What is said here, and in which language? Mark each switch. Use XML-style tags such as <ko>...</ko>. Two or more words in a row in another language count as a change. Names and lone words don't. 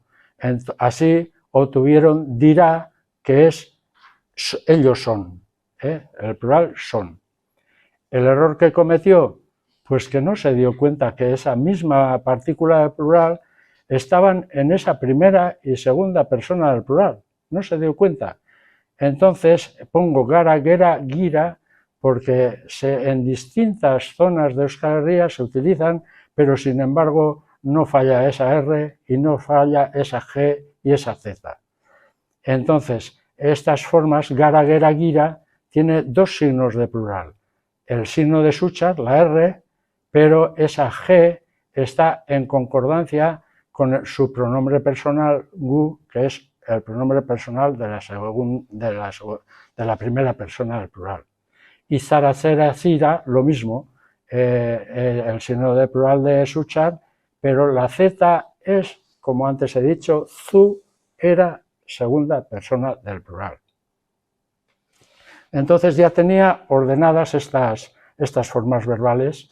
<es>Así obtuvieron dirá, que es ellos son, el plural son. ¿El error que cometió? Pues que no se dio cuenta que esa misma partícula del plural estaban en esa primera y segunda persona del plural. No se dio cuenta. Entonces pongo</es> <eu>gara, gera, gira,</eu> <es>porque en distintas zonas de Euskal Herria se utilizan, pero sin embargo no falla esa R y no falla esa G y esa Z. Entonces, estas formas,</es> <eu>gara, gera, gira,</eu> <es>tiene dos signos de plural. El signo de Suchard, la R, pero esa G está en concordancia con su pronombre personal gu, que es el pronombre personal de la primera persona del plural.</es> <eu>Y zara, zera, zira,</eu> <es>lo mismo, el signo de plural de Suchard, pero la Z es, como antes he dicho, zu, era segunda persona del plural. Entonces ya tenía ordenadas estas formas verbales.</es>